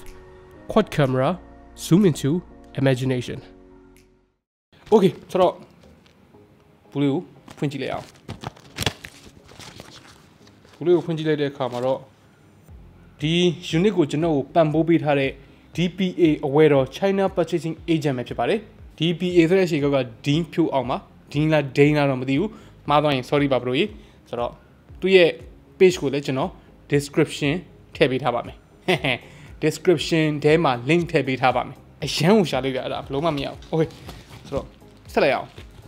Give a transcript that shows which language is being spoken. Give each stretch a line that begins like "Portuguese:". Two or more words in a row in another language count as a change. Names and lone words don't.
English: quad camera zoom into imagination Okay
Burmese: ဆိုတော့ဘူးလေးကိုဖွင့်ကြည့်လိုက်အောင်ဘူးလေးကိုဖွင့်ကြည့်လိုက်တဲ့အခါ မှာတော့ဒီ unit ကိုကျွန်တော်ကိုပံ့ပိုးပေးထားတဲ့
English: DPA aware of China purchasing agent
Burmese: ပဲဖြစ်ပါတယ် DPA ဆိုတဲ့ရှေ့ကောက်က Dean ဖြိုးအောင်ပါ Dean လား Dane လားတော့မသိဘူးမှားသွားရင် sorry ပါဘရိုကြီးဆိုတော့သူ့ရဲ့ page ကိုလည်းကျွန်တော် description ထည့်ပေးထားပါမယ် description ထဲမှာ link ထည့်ပေးထားပါမယ်အရန်ကိုရှာလိုက်ကြအဲ့ဒါဘလုံးမမရဘူး okay ဆိုတော့ဆက်လိုက်အောင်